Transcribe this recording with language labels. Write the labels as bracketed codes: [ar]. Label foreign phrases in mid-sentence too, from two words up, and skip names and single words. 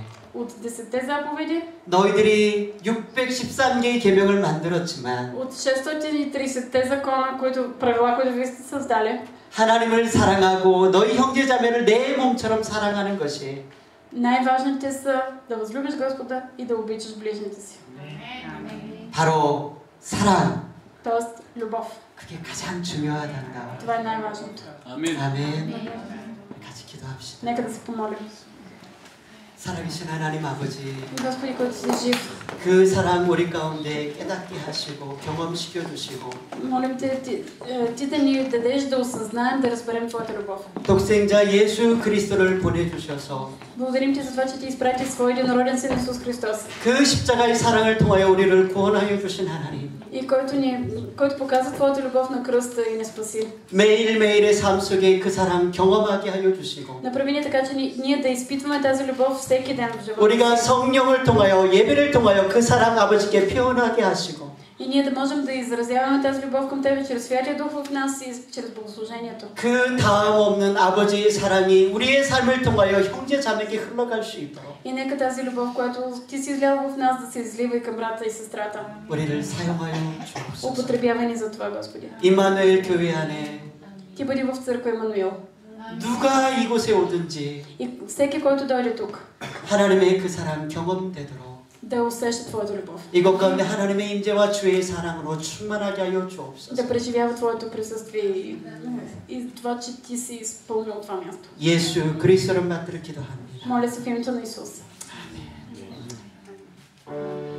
[bg] от 10 заповеди, [ko] 너희들이 613개의 계명을 만들었지만 [bg] от 630 закона, правила, които вие сте създали, [ko] 하나님을 사랑하고 너희 형제자매를 내 몸처럼 사랑하는 것이 [bg] най-важните са да възлюбиш Господа и да обичаш ближните си. [ko] 바로 사랑. [bg] Тоест, любов. [ko] 그게 가장 중요하단다. [bg] Това е най-важното. [ko] 아멘. 같이 기도합시다. [bg] Нека да се помолим. [ko] 살아계신 하나님 아버지, [bg] Господи, който си жив, [ko] 그 사랑 우리 가운데 깨닫게 하시고 경험시켜 주시고 [bg] молим те, ти да ни дадеш да осъзнаем, да разберем Твоята любов. [ko] 독생자 예수 그리스도를 보내주셔서 [bg] Благодарим Ти за това, че Ти изпрати Своя единороден Син Исус Христос. [ko] 그 십자가의 사랑을 통하여 우리를 구원하여 주신 하나님, [bg] И който показва Твоята любов на кръста и ни спаси. [ko] 매일매일의 삶 속에 그 사랑 경험하게 하여 주시고 [bg] Направи ни така, че ние да изпитваме тази любов всеки ден в живота. [ko] 우리가 성령을 통하여 예배를 통하여 그 사랑 아버지께 표현하게 하시고 [bg] И ние да можем да изразяваме тази любов към Тебе чрез Святия Дух в нас и чрез богослужението. [ko] 그 다음 없는 아버지의 사랑이 우리의 삶을 통하여 형제 자매에게 흘러갈 수 있도록. [bg] И нека тази любов, която Ти си излял в нас, да се излива и към брата и сестрата. [ko] 우리를 사용하여 주옵소서. [bg] Употребявай ни за това, Господи. [ko] 임마누엘 교회 안에 [bg] Ти бъди в църква Емануил. [ko] 누가 이곳에 오든지 [bg] И всеки, който дойде тук, [ko] 하나님의 그 사랑 경험되도록 [bg] да усеща Твоята любов. [ko] 이것 가운데 하나님의 임재와 주의 사랑으로 충만하게 하여 주옵소서. [bg] Да преживява Твоето присъствие и това, че Ти си изпълнил това място. [ko] 예수 그리스도를 받들어 기도합니다. [bg] Моля се в името на Исус. [ko] 아멘.